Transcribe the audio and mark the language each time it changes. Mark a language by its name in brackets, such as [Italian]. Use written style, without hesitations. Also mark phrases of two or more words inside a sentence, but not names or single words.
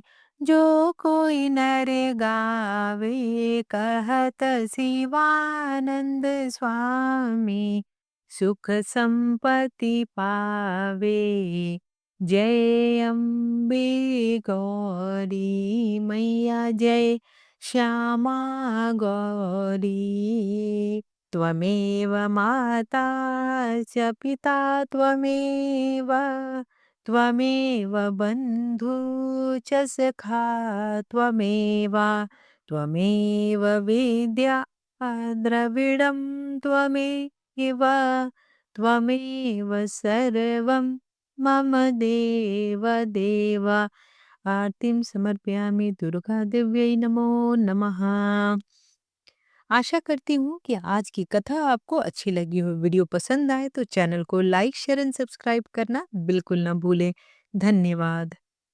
[Hindi] जो कोई नर गावे कहत शिवानंद स्वामी, सुख संपत्ति पावे। जय अम्बे गौरी मैया, जय श्यामा गौरी। [Sanskrit] त्वमेव माता च पिता त्वमेव, त्वमेव बन्धु च सखा त्वमेव, त्वमेव विद्या द्रविडं त्वमेव, त्वमेव सर्वं मम देव देव। आरतीं समर्पयामि दुर्गा देव्यै नमो नमः। [Hindi] आशा करती हूँ कि आज की कथा आपको अच्छी लगी हो। वीडियो पसंद आए तो चैनल को [English] like, share and subscribe [Hindi] करना बिल्कुल ना भूलें। धन्यवाद।